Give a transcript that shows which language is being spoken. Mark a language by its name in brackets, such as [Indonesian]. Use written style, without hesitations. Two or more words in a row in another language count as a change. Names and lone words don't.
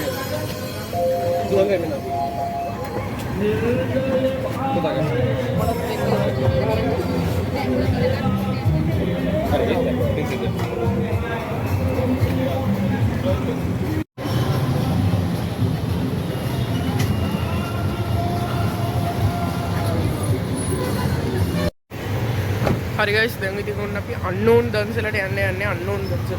[Hindi] दो लगे बिना. बता कर. अरे ठीक है. [Sinhala] හරි guys, දැන් ඉතින් ඔන්න අපි unknown දන්සලට යන්නේ unknown දන්සල.